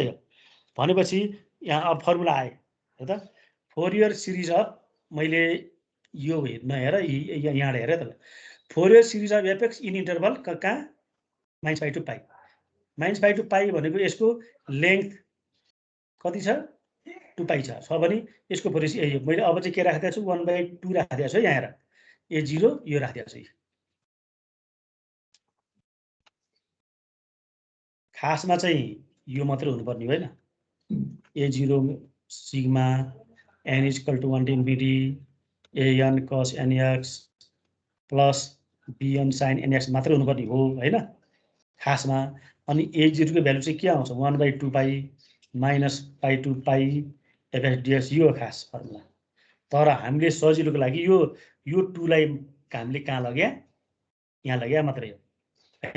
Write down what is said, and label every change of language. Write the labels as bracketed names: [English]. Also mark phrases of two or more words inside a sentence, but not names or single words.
[Nepali] यो भनेपछि यहाँ अब फर्मुला आयो है त [English] Fourier series of [Nepali] मैले यो नहेर यहाँ हेर त [English] Fourier series of fx in interval [Nepali] कहाँ [English] -π to π -π to π [Nepali] भनेको यसको लेन्थ कति छ 2π छ भने यसको फोरियर मैले अब चाहिँ के राखेको छु 1/2 राखेको छु यहाँ हेर a0 यो राखेको छु खासमा चाहिँ यो मात्र हुनुपर्ने होइन a0 सिग्मा [English] n = 1 to infinity an cos nx plus bn sin nx [Nepali] मात्र हुनुपर्ने हो हैन खासमा। अनि a0 को भ्यालु चाहिँ के आउँछ [English] 1/2 pi minus pi to pi fx dx [Nepali] यो खास फर्मुला। तर हामीले सजिलोको लागि यो 2 लाई हामीले कहाँ लग्या यहाँ लग्या मात्रै हो हैन।